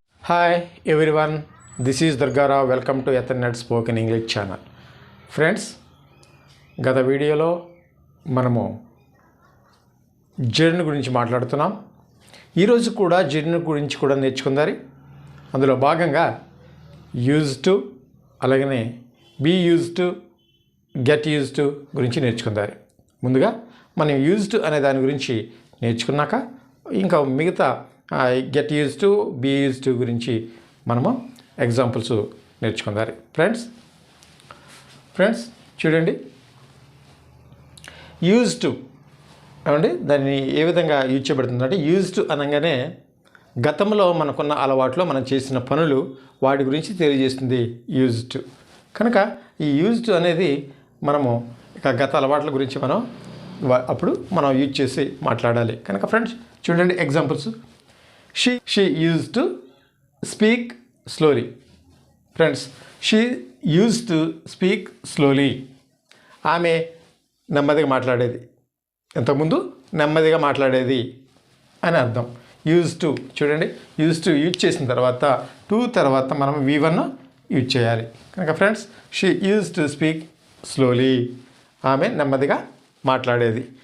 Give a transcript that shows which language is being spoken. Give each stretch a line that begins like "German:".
English: Hi everyone, this is Durgara. Welcome to Ethernet Spoken English channel.
Telugu: Friends, గత వీడియోలో మనము జెర్న్ గురించి మాట్లాడుతున్నాం. ఈరోజు కూడా జెర్న్ గురించి కూడా నేర్చుకుందారి. అందులో భాగంగా యూజ్ టు అలాగనే be use to get use to గురించి నేర్చుకుందారి. ముందుగా మనం యూజ్ టు అనే దాని గురించి నేర్చుకున్నాక ఇంకా మిగతా get use to be use to గురించి మనము ఎగ్జాంపుల్స్ నేర్చుకుందారు. ఫ్రెండ్స్ చూడండి, యూజ్ టు ఏమండి దాన్ని ఏ విధంగా యూజ్ చేయబడుతుందంటే, యూజ్ టు అనగానే గతంలో మనకున్న అలవాట్లో మనం చేసిన పనులు వాటి గురించి తెలియజేస్తుంది యూజ్ టు. కనుక ఈ యూజ్ టు అనేది మనము ఇక గత అలవాట్ల గురించి మనం అప్పుడు మనం యూజ్ చేసి మాట్లాడాలి. కనుక ఫ్రెండ్స్ చూడండి examples.
English: She used to speak slowly. Friends, she used to speak slowly.
Telugu: ఆమె నెమ్మదిగా మాట్లాడేది, ఇంతకుముందు నెమ్మదిగా మాట్లాడేది అని అర్థం. యూజ్ టు చూడండి, యూజ్ టు యూజ్ చేసిన తర్వాత టు తర్వాత మనం V1 యూజ్ చేయాలి. కనుక friends
English: she use to speak slowly,
Telugu: ఆమె నెమ్మదిగా మాట్లాడేది.